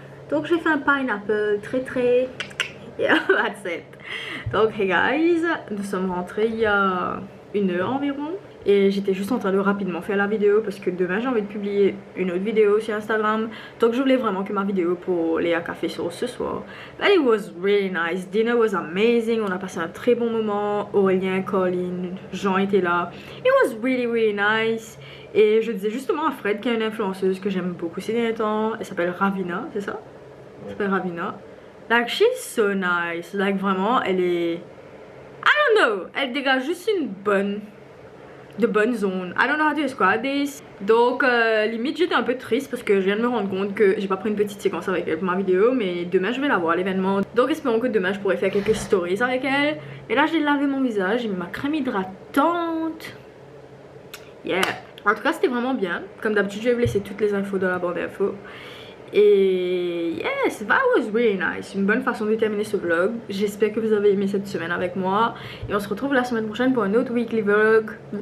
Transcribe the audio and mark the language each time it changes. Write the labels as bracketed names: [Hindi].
[French] Donc j'ai fait un pineapple très [English] yeah, that's it. [French] Donc hey guys, nous sommes rentrés il y a 1 heure environ et j'étais juste en train de rapidement faire la vidéo parce que demain j'ai envie de publier une autre vidéo sur Instagram. Donc je voulais vraiment que ma vidéo pour Léa Café sorte ce soir. [English] But it was really nice, dinner was amazing, [French] on a passé un très bon moment. [English] Aurélien, Colin, Jean [French] étaient là. [English] It was really nice. [French] Et je disais justement à Fred qui est une influenceuse que j'aime beaucoup ces derniers temps. Elle s'appelle Ravina, c'est ça? Elle s'appelle Ravina. [English] Like she's so nice, [French] like vraiment elle est... I don't know, elle dégage juste une bonne de bonne zone. [English] I don't know how to describe this. [French] Donc limite j'étais un peu triste parce que je viens de me rendre compte que j'ai pas pris une petite séquence avec elle pour ma vidéo, mais demain je vais la voir l'événement. Donc espérons que demain je pourrai faire quelques stories avec elle. Et là j'ai lavé mon visage, j'ai mis ma crème hydratante. Yeah. En tout cas c'était vraiment bien. Comme d'habitude je vais vous laisser toutes les infos dans la barre d'infos. [English] Et yes, that was really nice. [French] Une bonne façon de terminer ce vlog. J'espère que vous avez aimé cette semaine avec moi. Et on se retrouve la semaine prochaine pour un autre weekly vlog.